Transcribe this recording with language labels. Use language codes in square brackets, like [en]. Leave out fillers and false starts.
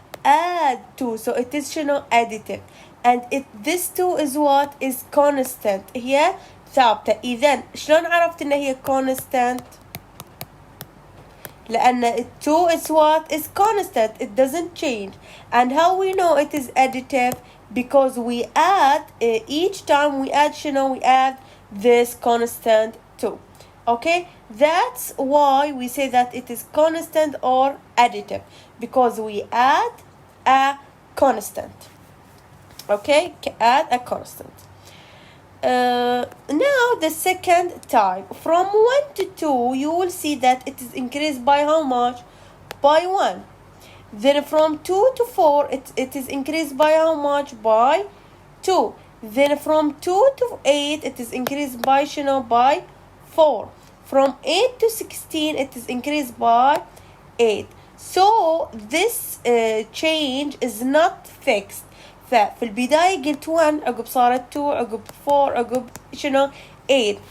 [en] add 2 so it is شنو؟ additive. and this 2 is what? is constant. [ar] هي ثابتة. إذن شلون عرفت إن هي constant؟ لأن [en] 2 is what? is constant. it doesn't change. and how we know it is additive? because we add each time we add شنو؟ we add this constant 2. okay. that's why we say that it is constant or additive, because we add a constant. okay. add a constant. now the second type from 1 to 2 you will see that it is increased by how much? by 1. then from 2 to 4 it is increased by how much? by 2. then from 2 to 8 it is increased by شنو؟ by 4. from 8 to 16 it is increased by 8. so this change is not fixed. [ar] ففي البداية قلت 1 عقب صارت 2 عقب 4 عقب شنو؟ 8.